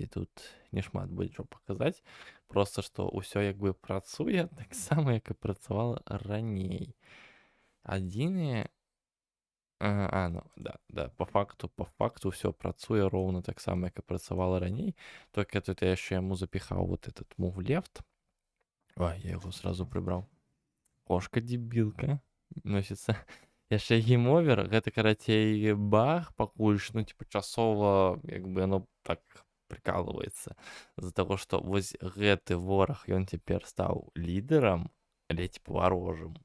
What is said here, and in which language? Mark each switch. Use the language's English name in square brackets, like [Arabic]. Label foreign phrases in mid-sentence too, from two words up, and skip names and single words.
[Belarusian] Тут не шмат будзе што паказаць. Проста што ўсё як бы працуе таксама, як і працавала раней. Адзінае, ну, да, [Russian] по факту [Belarusian] ўсё працуе роўна таксама, як і працавала раней. Толькі тут я яшчэ яму запіхаў [Russian] вот этот [English] move left. [Belarusian] Ой, я яго сразу прыбраў. Кошка дзебілка носіцца. Яшчэ гейм-овер, гэта, карацей, баг пакуль што, ну, типа, часова, як бы, оно так прыкалываецца. З-за таго, што вось гэты вораг, ён цяпер стаў лідарам, але, типа, варожым.